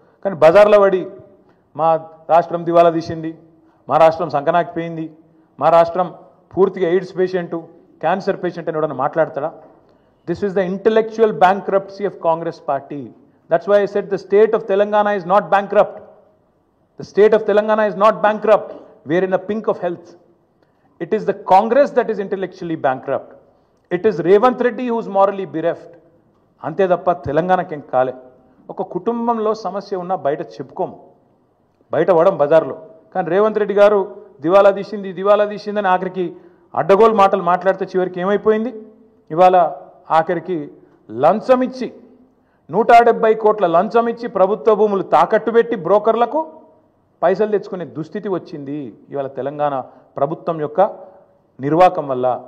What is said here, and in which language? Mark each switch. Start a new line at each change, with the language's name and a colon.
Telugu: కానీ బజార్లో పడి మా రాష్ట్రం దివాలా తీసింది, మా రాష్ట్రం సంకనాకిపోయింది, మా రాష్ట్రం పూర్తిగా ఎయిడ్స్ పేషెంటు, క్యాన్సర్ పేషెంట్ అని ఎవడన్నా మాట్లాడతాడా?
English: This is the intellectual bankruptcy of Congress party. That's why I said the state of Telangana is not bankrupt. The state of Telangana is not bankrupt. We are in the pink of health. It is the Congress that is intellectually bankrupt. It is Revanth Reddy who is morally bereft.
Telugu: అంతే తప్ప తెలంగాణకి ఏం కాలే. ఒక కుటుంబంలో సమస్య ఉన్నా బయట చెప్పుకోము, బయట పడం బజార్లో. కానీ రేవంత్ రెడ్డి గారు దివాలా తీసిందని ఆఖరికి అడ్డగోలు మాటలు మాట్లాడితే చివరికి ఏమైపోయింది? ఇవాళ ఆఖరికి లంచం ఇచ్చి 170 కోట్ల లంచం ఇచ్చి ప్రభుత్వ భూములు తాకట్టు పెట్టి బ్రోకర్లకు పైసలు తెచ్చుకునే దుస్థితి వచ్చింది ఇవాళ తెలంగాణ ప్రభుత్వం యొక్క నిర్వాకం వల్ల.